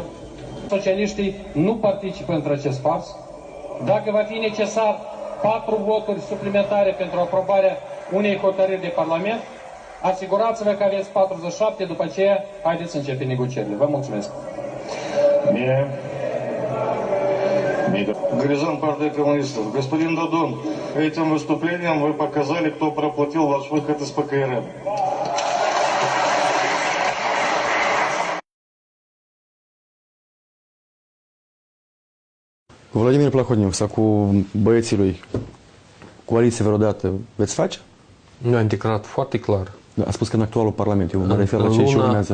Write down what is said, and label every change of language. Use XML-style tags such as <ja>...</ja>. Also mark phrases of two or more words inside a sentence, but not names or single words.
<ro>Socialiștii nu participă într acest pas. Dacă va fi necesar 4 voturi suplimentare pentru aprobarea unei hotărâri de Parlament, asigurați-vă că aveți 47, după aceea haideți să începem negocierile. Vă mulțumesc.</ro> <ru>Горизонт партии коммунистов. Господин Додон, этим выступлением вы показали, кто проплатил ваш выход из ПКРМ.</ru> <ro>Vladimir Plahotniuc, sau cu băieții lui, coaliție vreodată veți face? Noi am declarat foarte clar. A spus că în actualul Parlament, eu mă refer la ce urmează.</ro>